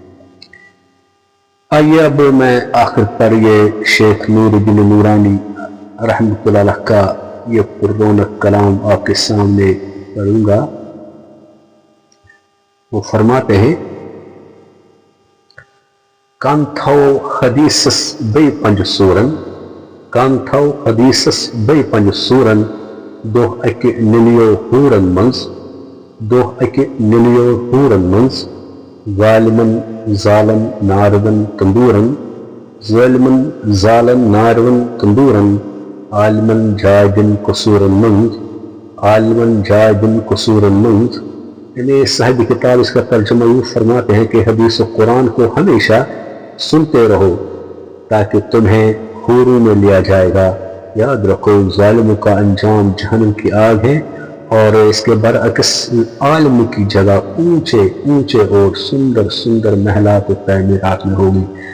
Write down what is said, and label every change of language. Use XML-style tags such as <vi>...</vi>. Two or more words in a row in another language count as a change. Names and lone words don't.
<ur>آئیے اب میں آخر پر یہ شیخ نور الدین نورانی</ur> <ar>رحمۃ اللہ علیہ</ar> <ur>کا یہ پررونق کلام آپ کے سامنے پڑھوں گا. وہ فرماتے ہیں:</ur> <ks>کان تھو حدیثس بے پنج سورن، کان تھو حدیثس بے پنج سورن، دو اکہ نلیو ہورن منز، دو اکہ نلیو ہورن منز، ظالمن ظالم ناردن تندورن، ظالمن ظالم ناردن تندورن، عالمن جائدن قصورن منز، عالمن جائدن قصورن منز.</ks> <ur>یعنی صاحب کتاب اس کا ترجمہ یوں فرماتے ہیں کہ حدیث و قرآن کو ہمیشہ سنتے رہو تاکہ تمہیں حوروں میں لیا جائے گا. یاد رکھو ظالموں کا انجام جہنم کی آگ ہے، اور اس کے برعکس عالم کی جگہ اونچے اونچے اور سندر سندر محلات و تعمیرات میں ہوگی.</ur>